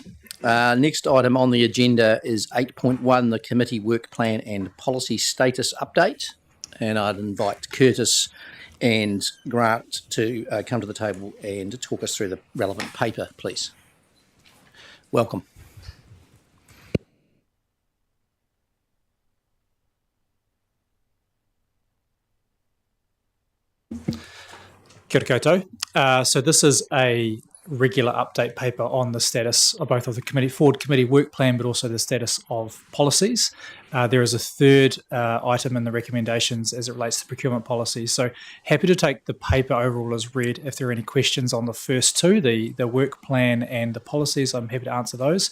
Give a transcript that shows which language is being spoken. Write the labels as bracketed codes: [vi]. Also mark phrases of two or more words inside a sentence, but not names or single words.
[en] Next item on the agenda is 8.1, the committee work plan and policy status update. And I'd invite Curtis and Grant to come to the table and talk us through the relevant paper, please. Welcome. [mi] Kia ora koutou. [en] So this is a regular update paper on the status of both of the forward committee work plan, but also the status of policies. There is a third item in the recommendations as it relates to procurement policies. So happy to take the paper overall as read. If there are any questions on the first two, the work plan and the policies, I'm happy to answer those.